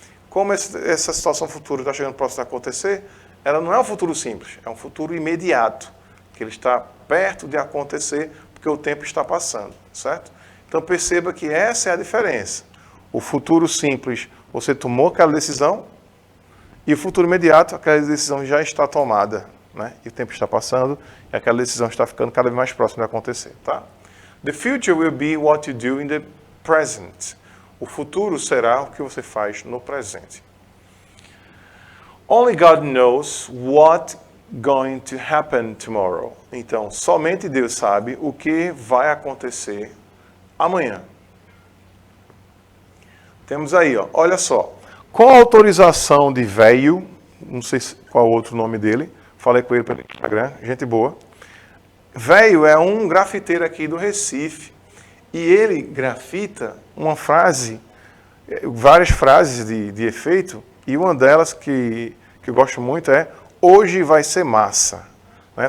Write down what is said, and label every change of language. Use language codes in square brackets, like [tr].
[pt] Como essa situação futura está chegando próximo de acontecer, ela não é um futuro simples, é um futuro imediato, que ele está perto de acontecer, porque o tempo está passando, certo? Então perceba que essa é a diferença. O futuro simples, você tomou aquela decisão, e o futuro imediato, aquela decisão já está tomada, né? E o tempo está passando, e aquela decisão está ficando cada vez mais próxima de acontecer, tá? [en] The future will be what you do in the present. [pt] O futuro será o que você faz no presente. [en] Only God knows what going to happen tomorrow. [pt] Então, somente Deus sabe o que vai acontecer amanhã. Temos aí, olha só. Com a autorização de Veio, não sei qual é o outro nome dele, falei com ele pelo Instagram, gente boa. Velho é um grafiteiro aqui do Recife, e ele grafita uma frase, várias frases de efeito, e uma delas que eu gosto muito é: hoje vai ser massa. Né?